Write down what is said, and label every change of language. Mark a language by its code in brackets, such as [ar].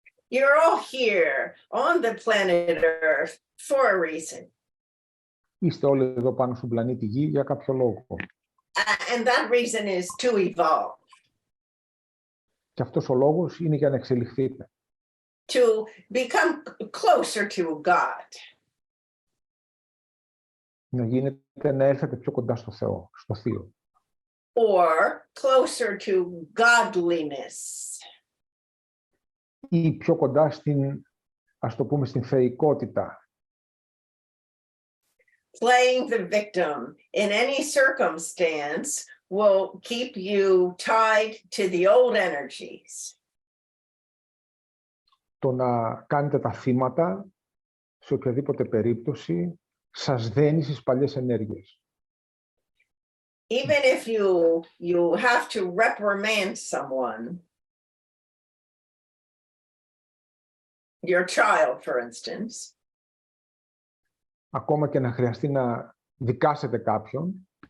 [en] You're all here on the planet Earth for a reason. [el] Είστε όλοι εδώ πάνω στον πλανήτη Γη για κάποιο λόγο. [en] And that reason is to evolve. [el] Και αυτός ο λόγος είναι για να εξελιχθείτε. [en] To become closer to God. [el] Να έρθετε πιο κοντά στο Θεό, στο Θείο. [en] Or closer to godliness. [el] Ή πιο κοντά στην, ας το πούμε, στην θεϊκότητα. [en] Playing the victim in any circumstance will keep you tied to the old energies. [el] Το να κάνετε τα θύματα, σε οποιαδήποτε περίπτωση, σας δένει στις παλιές ενέργειες. [en] Even if you have to reprimand someone, your child, for instance. [el] Ακόμα και να χρειαστεί να δικάσετε κάποιον.